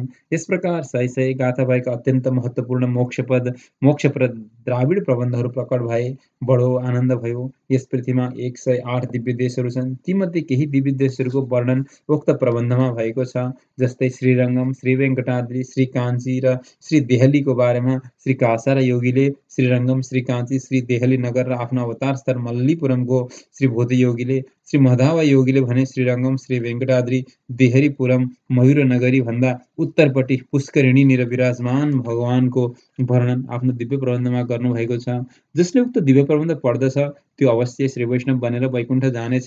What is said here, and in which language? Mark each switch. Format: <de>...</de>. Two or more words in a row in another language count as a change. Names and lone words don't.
<ne>यस प्रकार सय सय गाथा भएका अत्यन्त महत्त्वपूर्ण मोक्षप्रद द्राविड प्रबन्धहरू प्रकट भए। बडो आनन्द भयो। यस पृथ्वीमा 108 दिव्य देशहरू छन्। तीमध्ये केही दिव्य देशहरूको वर्णन उक्त प्रबन्धमा भएको छ। जस्तै श्रीरङ्गम, श्री वेङ्कटाद्री, श्री काञ्ची र श्री देहलीको बारेमा श्री कासार योगीले श्रीरङ्गम, श्री काञ्ची, श्री देहली नगर र आफ्नो अवतार स्थल मल्लीपुरमको श्री भूत योगीले, श्री मधावा योगीले भने श्रीरङ्गम, श्री वेङ्कटाद्री, देहरीपुरम, मयूरनगरी भन्दा उत्तरपट्टि पुष्करिणीनिर विराजमान भगवानको वर्णन आफ्नो दिव्य प्रबन्धमा गर्नुभएको छ। जसले उक्त दिव्य प्रबन्ध पढ्दछ त्यो अवश्य श्री वैष्णव बनेर वैकुण्ठ जानेछ।</ne>